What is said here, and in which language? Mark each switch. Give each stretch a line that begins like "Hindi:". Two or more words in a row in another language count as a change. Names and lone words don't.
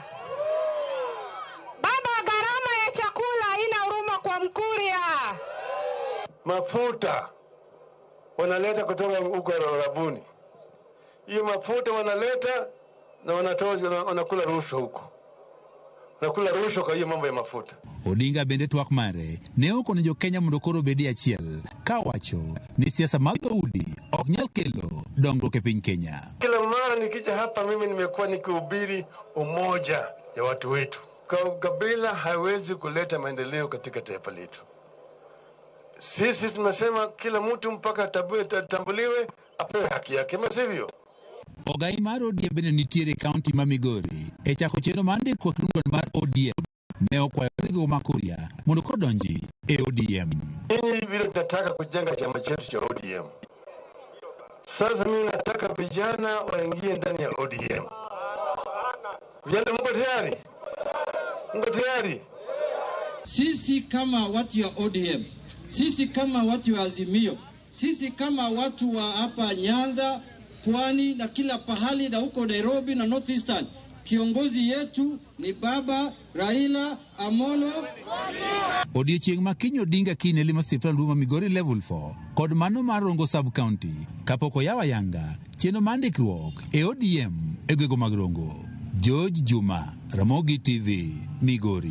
Swahili: Baba gharama ya chakula haina huruma kwa Mkuria. Mafuta wanaleta kutoka huko Arabuni. Hiyo mafuta wanaleta na wanakula rushwa huko. Wanakula rushwa kwa hiyo mambo ya mafuta.
Luo (Kenya and Tanzania): Odinga bende twak mare ne okono jo Kenya mondo koro bedi achiel, ka wacho ni siasa mag dhoudi ok nyal kelo dongruok e piny Kenya.
Swahili: Kila mara nikija hapa mimi nimekuwa nikihubiri umoja ya watu wetu. Kabila haiwezi kuleta maendeleo katika taifa letu. Sisi tumesema kila mtu mpaka atambuliwe, apewe haki yake, sivyo?
Luo (Kenya and Tanzania): Ogai mar ODM bende nitiere kaunti ma Migori e chako chenro mar ndikruok mar ODM ne okwayo rigo ma Kuria mondo kodonji e ODM.
Swahili: Hii vile tunataka kujenga chama chetu cha ODM. Sasa mimi nataka vijana waingie ndani ya ODM. Vijana mko tayari? Mko tayari? Sisi kama watu ya ODM, sisi kama watu wa Azimio, sisi kama watu wa hapa Nyanza, Pwani na kila pahali na huko Nairobi na Northeastern, kiongozi yetu ni baba Raila Amolo.
Luo (Kenya and Tanzania): Odiochieng' ma kiny Odinga kine limo siptal ma Migori level 4 kod mano mar Rongo
English: sub county
Luo (Kenya and Tanzania): kapok oyawa yanga chenro mar ndikruok e ODM e gwego mag Rongo. George Juma, Ramogi TV, Migori.